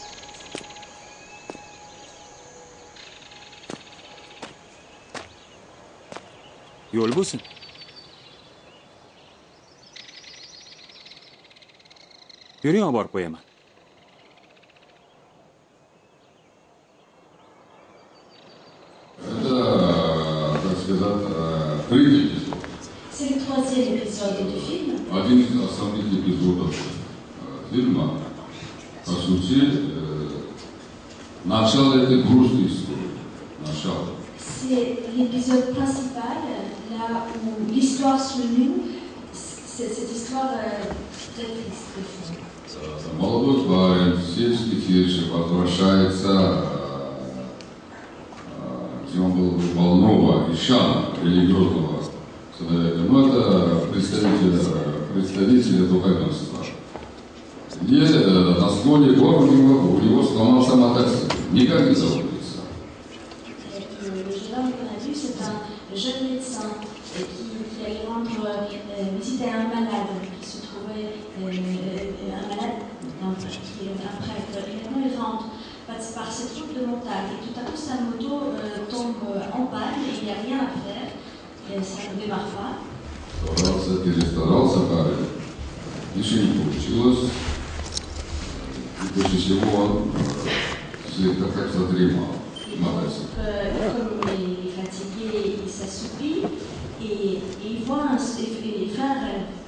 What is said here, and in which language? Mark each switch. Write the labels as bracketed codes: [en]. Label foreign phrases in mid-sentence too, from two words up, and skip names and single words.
[uz] Yo'l bo'lsin. Yuring, olib borib qo'yaman. [ru] Это, так сказать, третий эпизод. [fr] C'est le troisième épisode du film. [ru] Один из основных эпизодов фильма, по сути, начало этой грустной истории. Начало. [fr] C'est l'épisode principal, là où l'histoire se noue, c'est cette histoire très triste. [ru] Молодой парень, сельский фельдшер, возвращается, где он был больного, ищана, религиозного человека. Ну, это представитель духовенства. И на склоне гор у него сломался мотоцикл. Никак не забудется. [fr] Le jeune homme qu'on a vu, c'est un jeune médecin qui allait rendre visite à un malade qui se trouvait, un malade, qui est un prêtre. Et maintenant, il rentre par cette route de montagne. Et tout à coup, sa moto tombe en panne et il n'y a rien à faire. Et ça ne démarre pas. [ru] Перестарался парень. Ничего не получилось. И после всего он как задремал. [fr] Comme il est fatigué, il s'assoupit et il voit il fait un rêve.